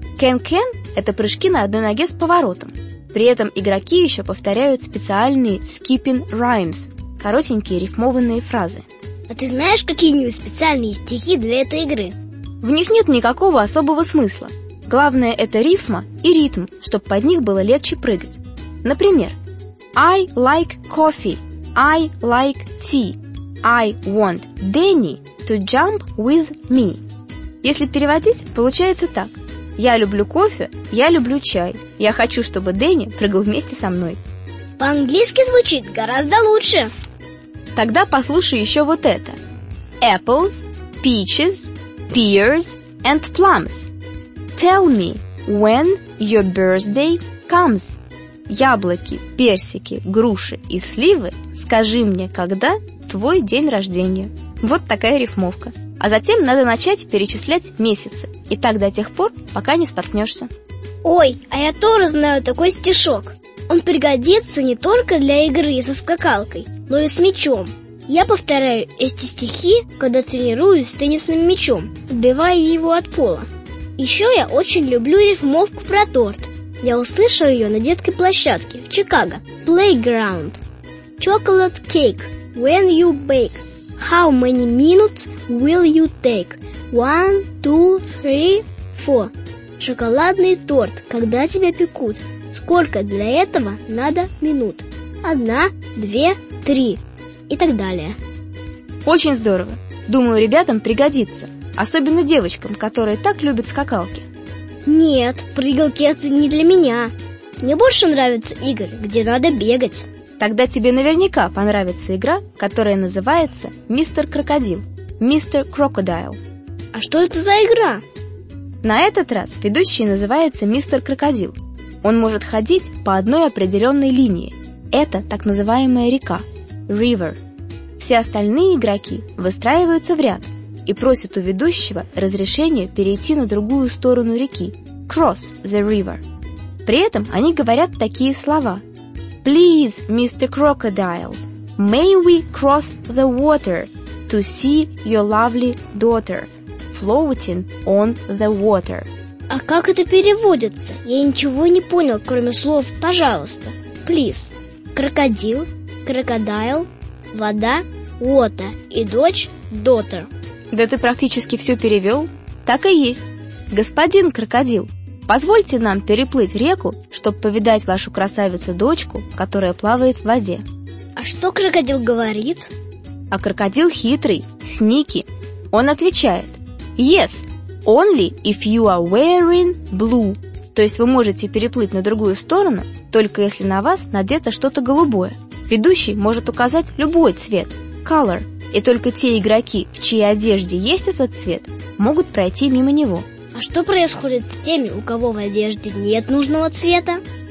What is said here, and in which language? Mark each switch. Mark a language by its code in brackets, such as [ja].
[ru] «Can-can» — это прыжки на одной ноге с поворотом. При этом игроки еще повторяют специальные «skipping rhymes» — коротенькие рифмованные фразы. А ты знаешь какие-нибудь специальные стихи для этой игры? В них нет никакого особого смысла. Главное — это рифма и ритм, чтобы под них было легче прыгать. [en] Например, «I like coffee», «I like tea». I want Danny to jump with me. [ru] Если переводить, получается так. Я люблю кофе, я люблю чай. Я хочу, чтобы Дэнни прыгал вместе со мной. По-английски звучит гораздо лучше. Тогда послушай еще вот это. [en] Apples, peaches, pears and plums. Tell me when your birthday comes. [ru] Яблоки, персики, груши и сливы. Скажи мне, когда твой день рождения. Вот такая рифмовка. А затем надо начать перечислять месяцы. И так до тех пор, пока не споткнешься. Ой, а я тоже знаю такой стишок. Он пригодится не только для игры со скакалкой, но и с мячом. Я повторяю эти стихи, когда тренируюсь с теннисным мячом, отбивая его от пола. Еще я очень люблю рифмовку про торт. Я услышала ее на детской площадке в Чикаго. [en] Playground. Chocolate cake. When you bake, how many minutes will you take? 1, 2, 3, 4. [ru] Шоколадный торт, когда тебя пекут? Сколько для этого надо минут? 1, 2, 3. И так далее. Очень здорово. Думаю, ребятам пригодится. Особенно девочкам, которые так любят скакалки. Нет, прыгалки это не для меня. Мне больше нравятся игры, где надо бегать. Тогда тебе наверняка понравится игра, которая называется «Мистер Крокодил», «Мистер Крокодайл». А что это за игра? На этот раз ведущий называется «Мистер Крокодил». Он может ходить по одной определенной линии. Это так называемая река – «River». Все остальные игроки выстраиваются в ряд и просят у ведущего разрешения перейти на другую сторону реки – [en] «Cross the River». [ru] При этом они говорят такие слова – [en] Please, Mr. Crocodile, may we cross the water to see your lovely daughter floating on the water? [ru] А как это переводится? Я ничего не понял, кроме слов «пожалуйста». [en] Please. [ru] Крокодил, крокодайл, вода, water. И дочь, daughter. Да ты практически все перевел. Так и есть. Господин крокодил, позвольте нам переплыть реку, чтобы повидать вашу красавицу-дочку, которая плавает в воде. А что крокодил говорит? А крокодил хитрый, sneaky. Он отвечает: [en] Yes, only if you are wearing blue. [ru] То есть вы можете переплыть на другую сторону, только если на вас надето что-то голубое. Ведущий может указать любой цвет, color, и только те игроки, в чьей одежде есть этот цвет, могут пройти мимо него. А что происходит с теми, у кого в одежде нет нужного цвета?